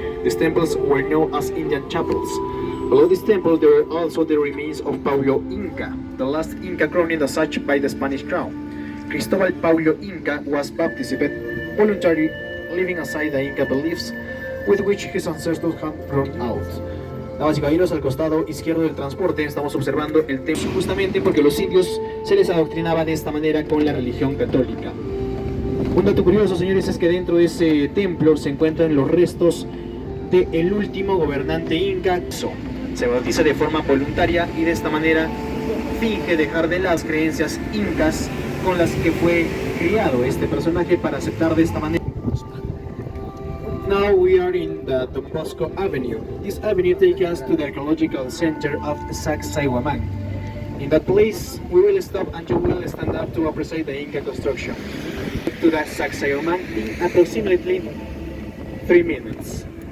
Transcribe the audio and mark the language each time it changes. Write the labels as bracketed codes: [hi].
[en] These temples were known as Indian chapels. Below this temple there are also the remains of Paulo Inca, the last Inca crowned as such by the Spanish crown. Cristobal Paulo Inca was baptized voluntarily, leaving aside the Inca beliefs with which his ancestors had grown out. [es] Damas y caballeros, al costado izquierdo del transporte estamos observando el templo justamente porque los indios se les adoctrinaba de esta manera con la religión católica. Un dato curioso, señores, es que dentro de ese templo se encuentran los restos del último gobernante inca. Se bautiza de forma voluntaria y de esta manera finge dejar de las creencias incas con las que fue criado este personaje para aceptar de esta manera. [en] Now we are in the Cusco Avenue. This avenue takes us to the archaeological center of Sacsayhuamán. In that place, we will stop and you will stand up to appreciate the Inca construction. To the Sacsayhuamán in approximately 3 minutes.